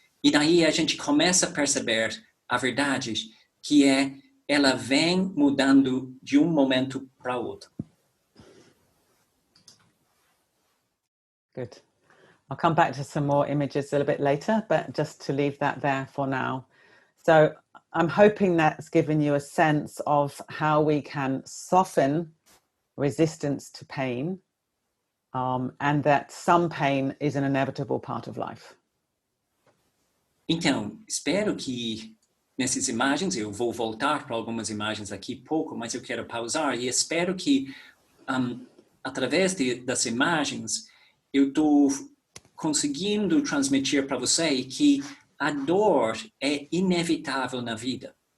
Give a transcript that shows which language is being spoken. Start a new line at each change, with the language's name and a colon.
Portuguese: E daí a gente começa a perceber a verdade, que ela vem mudando de um momento para outro.
English: Good. I'll come back to some more images a little bit later, but just to leave that there for now. So I'm hoping that's given you a sense of how we can soften resistance to pain, and that some pain is an inevitable part of life.
Portuguese: Então, espero que nessas imagens, eu vou voltar para algumas imagens aqui pouco, mas eu quero pausar e espero que através das imagens eu estou conseguindo transmitir para você que a dor é inevitável na vida.